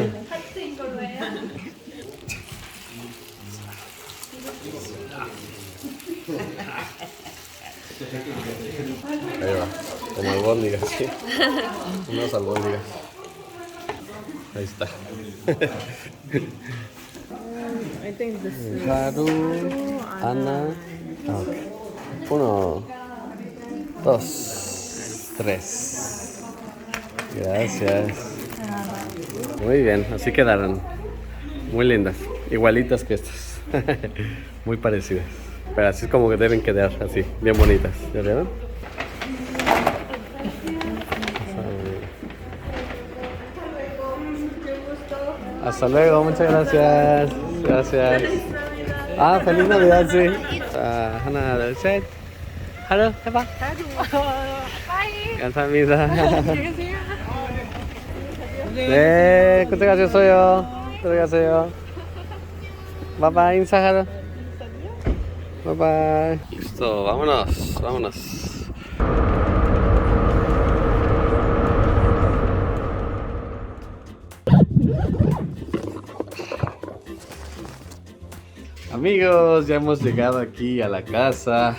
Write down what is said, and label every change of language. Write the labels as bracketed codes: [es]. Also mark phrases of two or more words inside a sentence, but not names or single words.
[es] Ahí va, como albóndigas, ¿sí? Unos albóndigas. Ahí está. [en] I think this is... Haru, [es] Ana. Ah, ok. 1, 2, 3. Gracias. Muy bien, así quedaron. Muy lindas. Igualitas que estas. Muy parecidas. Pero así es como que deben quedar, así, bien bonitas. ¿Ya vieron? Hasta luego, muchas gracias. Gracias. Ah, feliz Navidad, sí. [ko] 하나, 둘, 셋. 하루 해봐. 감사합니다. 네, 고생하셨어요. 들어가세요. 바이바이, 인사하러. 바이바이. [es] Listo, vámonos, vámonos. Amigos, ya hemos llegado aquí a la casa.